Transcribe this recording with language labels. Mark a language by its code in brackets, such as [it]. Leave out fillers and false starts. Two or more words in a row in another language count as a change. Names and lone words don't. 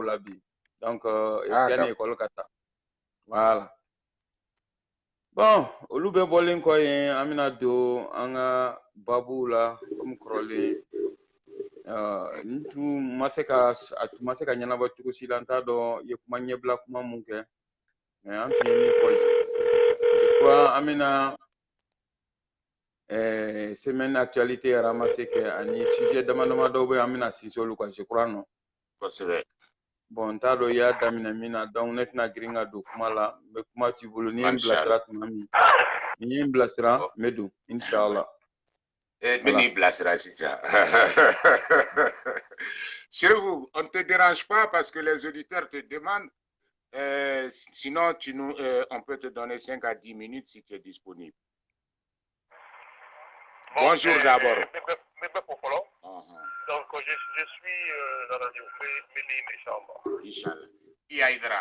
[bm] la bi donc yanni école ka taa [fr] voilà bon [bm] olu bɛ bɔlen kɔ yen an bɛna don an ka babuw la komi kɔrɔlen n tun ma se ka ɲɛnabɔ cogo si la n t'a dɔn i ye kuma ɲɛbila kuma mun kɛ mais an tun ye min fɔ [fr] je crois [bm] an bɛna semaine actualité ramassé kɛ ani sujet dama dama dɔw bɛ yen an bɛna sinsin olu kan [fr] je crois non [bm] kosɛbɛ bon n t'a dɔn i y'a daminɛ min na donc ne tɛna girin ka don kuma la n bɛ kuma t'i bolo ni ye n bilasira tuma min ni ye n bilasira n bɛ don inshallah mais ni bilasira sisan Chérifou, [fr] on ne te dérange pas parce que les auditeurs te demandent sinon on peut te donner 5 à 10 minutes si tu es disponible. Bon, bonjour d'abord. Donc, je suis dans la radio, Inch'Allah. Yaïdra.